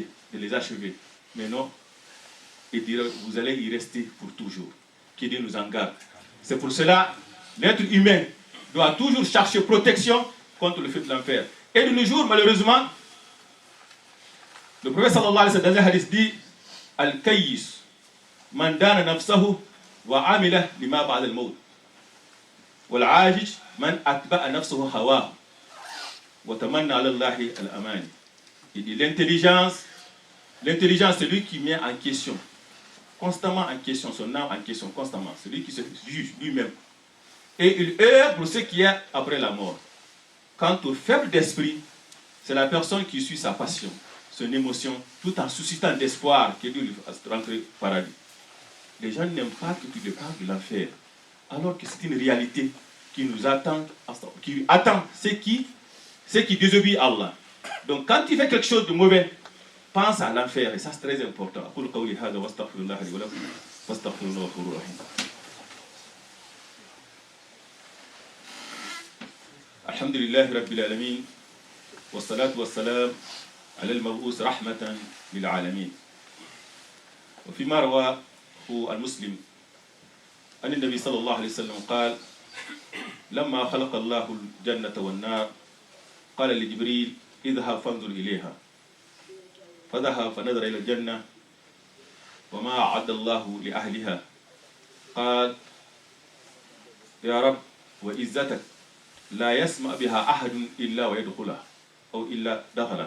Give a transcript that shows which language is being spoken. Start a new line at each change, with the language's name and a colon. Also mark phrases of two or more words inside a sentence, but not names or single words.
French: Mais non, il dira, vous allez y rester pour toujours. Qui Dieu nous en garde. C'est pour cela, l'être humain doit toujours chercher protection contre le feu de l'enfer. Et de nos jours, malheureusement, le prophète
Arabic: صلى الله عليه وسلم
French: dans un hadith dit
Arabic: الكيس من دان نفسه وعمل لما بعد الموت. والعاجز من أتبع نفسه هواه وتمنى على الله الأمان.
French: Il dit l'intelligence, c'est lui qui met en question, constamment en question, son âme en question, constamment. C'est lui qui se juge lui-même. Et il erre pour ce qui est après la mort. Quant au faible d'esprit, c'est la personne qui suit sa passion, son émotion, tout en suscitant d'espoir que Dieu lui fasse rentrer au paradis. Les gens n'aiment pas que tu lui parles de l'enfer, alors que c'est une réalité qui nous attend, qui attend ceux qui désobéissent à Allah. Donc quand tu fais quelque chose de mauvais, pense à l'enfer, et ça c'est très important.
Arabic: الحمد لله رب العالمين والصلاة والسلام على المبعوث رحمة للعالمين. وفي ما رواه المسلم عن النبي صلى الله عليه وسلم قال لما خلق الله الجنة والنار قال لجبريل اذهب فانظر إليها فذهب فنظر إلى الجنة وما أعد الله لأهلها قال يا رب وعزتك لا يسمع بها أحد إلا ويدخلها أو إلا دخلها